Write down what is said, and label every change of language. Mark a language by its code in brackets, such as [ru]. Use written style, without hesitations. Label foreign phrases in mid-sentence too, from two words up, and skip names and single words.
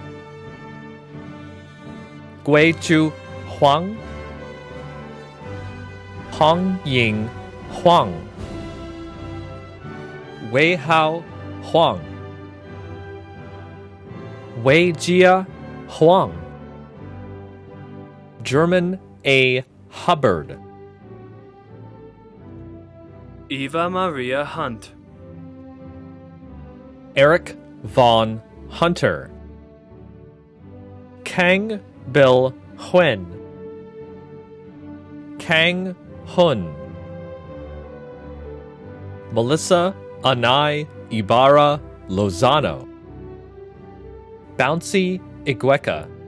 [en] Guichu Huang, Hong Ying Huang, Wei Hao Huang, Wei Jia Huang, German A. Hubbard, Eva Maria Hunt, Eric Vaughn Hunter, Kang Bill Huen, Kang Hun, Melissa Anai Ibarra Lozano, Bouncy Igueka,